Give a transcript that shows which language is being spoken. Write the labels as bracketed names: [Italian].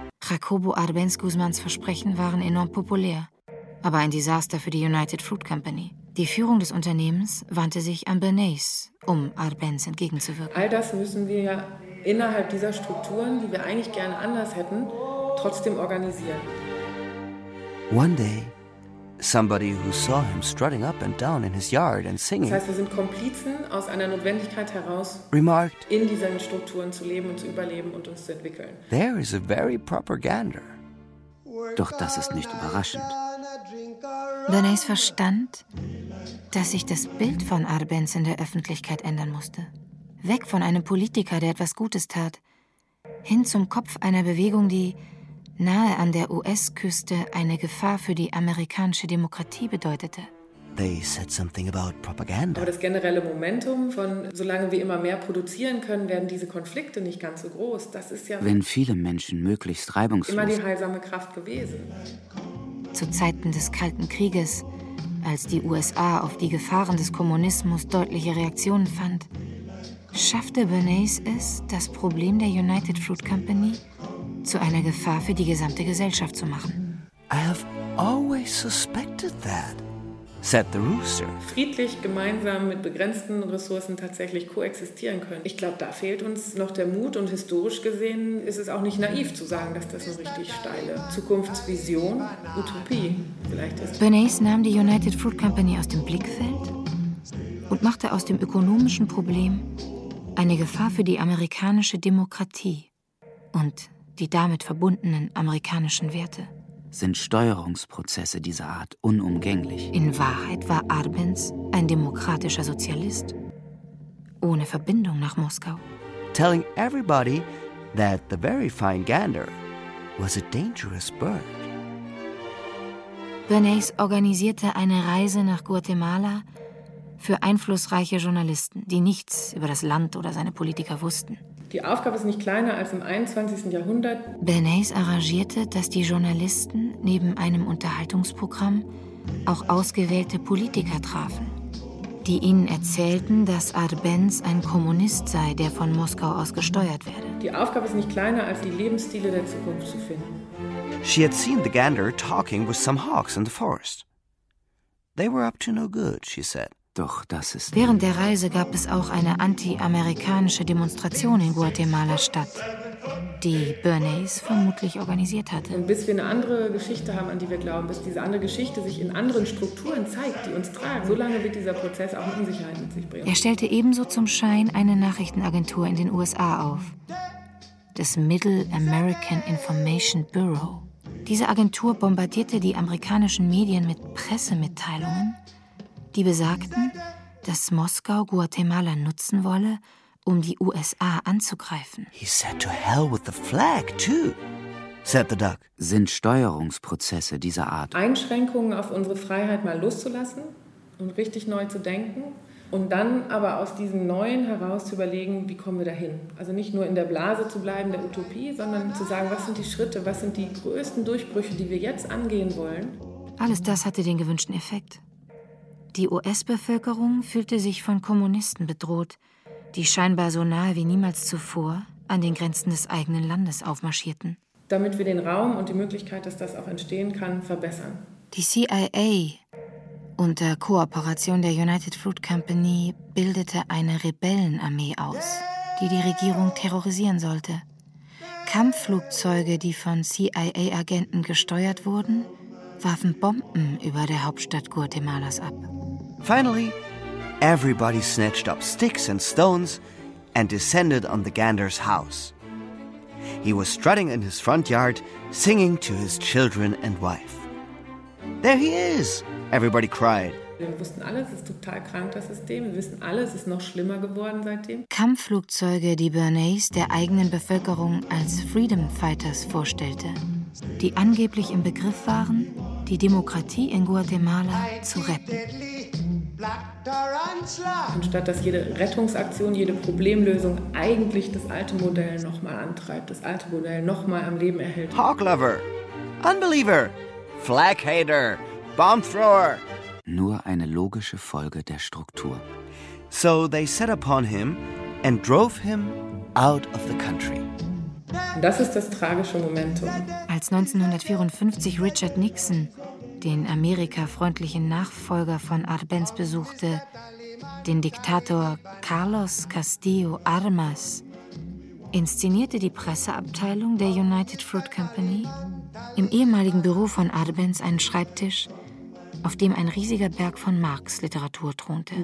[German] Jacobo Arbenz Guzmans Versprechen waren enorm populär, aber ein Desaster für die United Fruit Company. Die Führung des Unternehmens wandte sich an Bernays, um Arbenz entgegenzuwirken. All das müssen wir ja innerhalb dieser Strukturen, die wir eigentlich gerne anders hätten, trotzdem organisieren. [English] One day, somebody who saw him strutting up and down in his yard and singing. [German] Das heißt, wir sind Komplizen aus einer Notwendigkeit heraus, [English] remarked, [German] in diesen Strukturen zu leben und zu überleben und uns zu entwickeln. [English] There is a very propaganda. [German] Doch das ist nicht überraschend. Bernays verstand, dass sich das Bild von Arbenz in der Öffentlichkeit ändern musste. Weg von einem Politiker, der etwas Gutes tat, hin zum Kopf einer Bewegung, die nahe an der US-Küste eine Gefahr für die amerikanische Demokratie bedeutete. [English] They said something about propaganda. [German] Aber das generelle Momentum von, solange wir immer mehr produzieren können, werden diese Konflikte nicht ganz so groß. Das ist ja, wenn viele Menschen möglichst reibungslos, immer die heilsame Kraft gewesen. Zu Zeiten des Kalten Krieges, als die USA auf die Gefahren des Kommunismus deutliche Reaktionen fand, schaffte Bernays es, das Problem der United Fruit Company zu einer Gefahr für die gesamte Gesellschaft zu machen. [English] I have always suspected that, said the rooster. [German] Friedlich gemeinsam mit begrenzten Ressourcen tatsächlich koexistieren können. Ich glaube, da fehlt uns noch der Mut und historisch gesehen ist es auch nicht naiv zu sagen, dass das eine richtig steile Zukunftsvision, Utopie vielleicht ist. Bernays nahm die United Fruit Company aus dem Blickfeld und machte aus dem ökonomischen Problem eine Gefahr für die amerikanische Demokratie und die damit verbundenen amerikanischen Werte. Sind Steuerungsprozesse dieser Art unumgänglich? In Wahrheit war Arbenz ein demokratischer Sozialist, ohne Verbindung nach Moskau. [English] Telling everybody that the very fine gander was a dangerous bird. [German] Bernays organisierte eine Reise nach Guatemala für einflussreiche Journalisten, die nichts über das Land oder seine Politiker wussten. Die Aufgabe ist nicht kleiner als im 21. Jahrhundert. Bernays arrangierte, dass die Journalisten neben einem Unterhaltungsprogramm auch ausgewählte Politiker trafen, die ihnen erzählten, dass Arbenz ein Kommunist sei, der von Moskau aus gesteuert werde. Die Aufgabe ist nicht kleiner als die Lebensstile der Zukunft zu finden. [English] She had seen the gander talking with some hawks in the forest. They were up to no good, she said. [German] Doch das ist... Während der Reise gab es auch eine anti-amerikanische Demonstration in Guatemala statt, die Bernays vermutlich organisiert hatte. Und bis wir eine andere Geschichte haben, an die wir glauben, bis diese andere Geschichte sich in anderen Strukturen zeigt, die uns tragen, solange wird dieser Prozess auch Unsicherheit mit sich bringen. Er stellte ebenso zum Schein eine Nachrichtenagentur in den USA auf, das Middle American Information Bureau. Diese Agentur bombardierte die amerikanischen Medien mit Pressemitteilungen, die besagten, dass Moskau Guatemala nutzen wolle, um die USA anzugreifen. [English] He said to hell with the flag too, said the duck. [German] Sind Steuerungsprozesse dieser Art Einschränkungen auf unsere Freiheit mal loszulassen und richtig neu zu denken Und dann aber aus diesem Neuen heraus zu überlegen, wie kommen wir dahin? Also nicht nur in der Blase zu bleiben, der Utopie, sondern zu sagen, was sind die Schritte, was sind die größten Durchbrüche, die wir jetzt angehen wollen? Alles das hatte den gewünschten Effekt. Die US-Bevölkerung fühlte sich von Kommunisten bedroht, die scheinbar so nahe wie niemals zuvor an den Grenzen des eigenen Landes aufmarschierten. Damit wir den Raum und die Möglichkeit, dass das auch entstehen kann, verbessern. Die CIA unter Kooperation der United Fruit Company bildete eine Rebellenarmee aus, die die Regierung terrorisieren sollte. Kampfflugzeuge, die von CIA-Agenten gesteuert wurden, warfen Bomben über der Hauptstadt Guatemalas ab. [English] Finally, everybody snatched up sticks and stones and descended on the gander's house. He was strutting in his front yard, singing to his children and wife. There he is! Everybody cried. [German] Wir wussten alle, es ist total krank, das System. Wir wissen alle, es ist noch schlimmer geworden seitdem. Kampfflugzeuge, die Bernays der eigenen Bevölkerung als Freedom Fighters vorstellte, die angeblich im Begriff waren, die Demokratie in Guatemala zu retten. Anstatt dass jede Rettungsaktion, jede Problemlösung eigentlich das alte Modell nochmal antreibt, das alte Modell nochmal am Leben erhält. [English] Hawklover, Unbeliever, Flag-Hater, Bomb-Thrower. [German] Nur eine logische Folge der Struktur. [English] So they set upon him and drove him out of the country. [German] Das ist das tragische Momentum. Als 1954 Richard Nixon den amerikafreundlichen Nachfolger von Arbenz besuchte, den Diktator Carlos Castillo Armas, inszenierte die Presseabteilung der United Fruit Company im ehemaligen Büro von Arbenz einen Schreibtisch, auf dem ein riesiger Berg von Marx-Literatur thronte.